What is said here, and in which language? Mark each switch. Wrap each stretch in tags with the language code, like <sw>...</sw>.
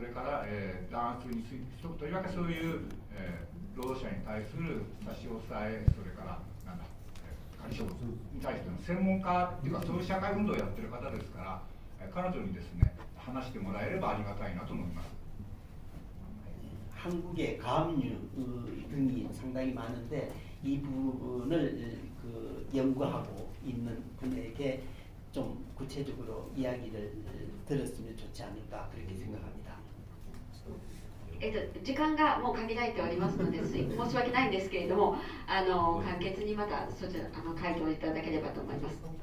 <ja>それから、弾圧について、とりわけそういう、労働者に対する差し押さえ、それから仮処分に対しての専門家っていうか、そういう社会運動をやってる方ですから、彼女にですね、話してもらえればありがたいなと思います。</ja> <ko>한국의 가압류 등이 상당히 많은데 이 부분을 그 연구하고 있는 분에게 좀 구체적으로 이야기를 들었으면 좋지 않을까 그렇게 생각합니다.</ko> <ja>時間がもう限られておりますので申し訳ないんですけれども簡潔にまたそちら回答いただければと思います。</ja>